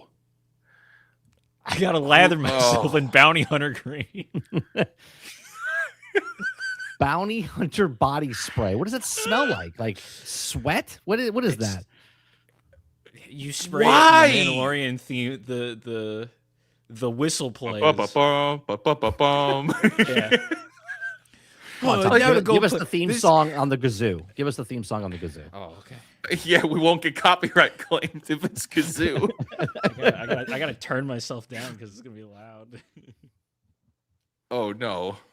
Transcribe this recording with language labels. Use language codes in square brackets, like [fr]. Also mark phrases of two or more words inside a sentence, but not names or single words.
[en] I gotta lather myself Oh. in bounty hunter green. Bounty Hunter body spray. What does it smell like? Like sweat? What is that? You spray Why? it in the Mandalorian theme. The whistle plays. Ba-ba-bum, ba-ba-ba-bum. Yeah. Come on, Oh, Tom, I gotta give us put the theme this- song on the kazoo. Give us the theme song on the kazoo. Oh, okay. Yeah, we won't get copyright claims if it's kazoo. I gotta turn myself down because it's gonna be loud. Oh no.